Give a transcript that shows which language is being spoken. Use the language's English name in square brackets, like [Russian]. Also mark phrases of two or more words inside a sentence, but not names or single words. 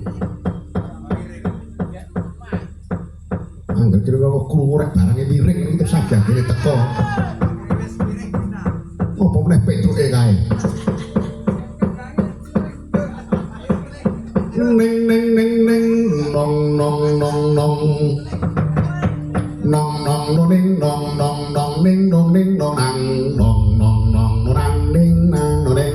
[Javanese] Angger kira kok krungu rek barange miring ngono terus sajagene teko. Apa meneh Petruke kae. Ning ning ning ning nong nong nong nong nong nong no ning nong nong nong ning nong ning nong nang nong nong nong nang ning nang